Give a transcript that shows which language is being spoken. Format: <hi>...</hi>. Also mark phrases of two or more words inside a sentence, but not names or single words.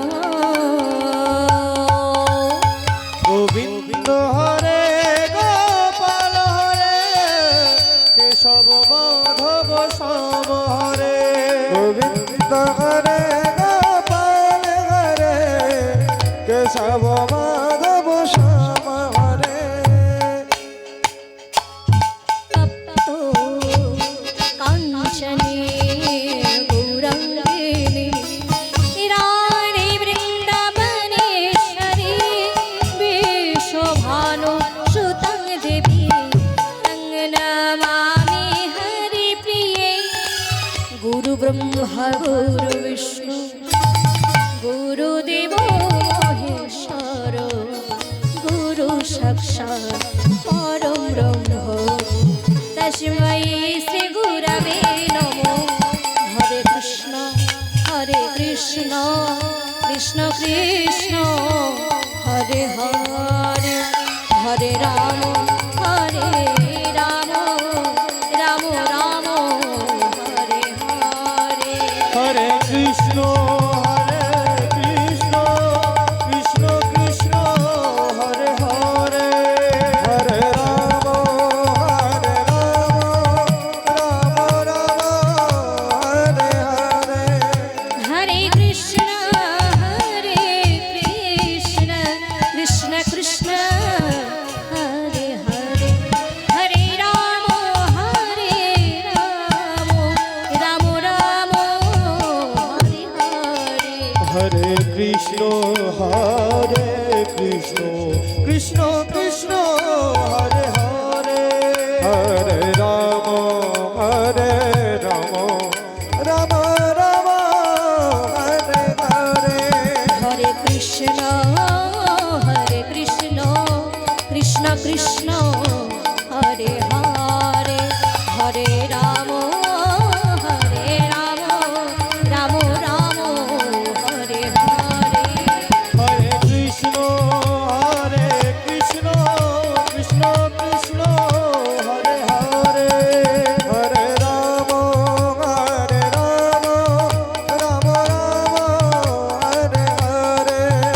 <sa>গোবিন্দ হরে গোপাল হরে কেশব মাধব শ্যাম হরে গোবিন্দ হরে গোপাল হরে কেশব মাধব শ্যাম হরে तप्तो काञ्चने गौरङ्गिनि राणे वृन्दावनेश्वरी विश्वभानु सुतं देवी तं नमामि हरिप्रिये गुरुब्रह्मा गुरुविष्णु गुरुदेवो महेश्वर गुरु साक्षात् परं ब्रह्म तस्मै श्री गुरवे नमो हरे कृष्ण कृष्ण कृष्ण हरे हरे हरे राम राम राम हरे हरे হরে কৃষ্ণ কৃষ্ণ কৃষ্ণ হরে হরে হরে রাম রাম হরে হরে हरे कृष्ण कृष्ण कृष्ण हरे हरे हरे राम राम राम हरे हरे হরে কৃষ্ণ কৃষ্ণ কৃষ্ণ হরে হরে হরে রাম রাম রাম হরে হরে हरे कृष्ण कृष्ण कृष्ण हरे हरे हरे राम राम राम हरे हरे হরে কৃষ্ণ কৃষ্ণ কৃষ্ণ হরে হরে হরে রাম রাম হরে হরে</sa>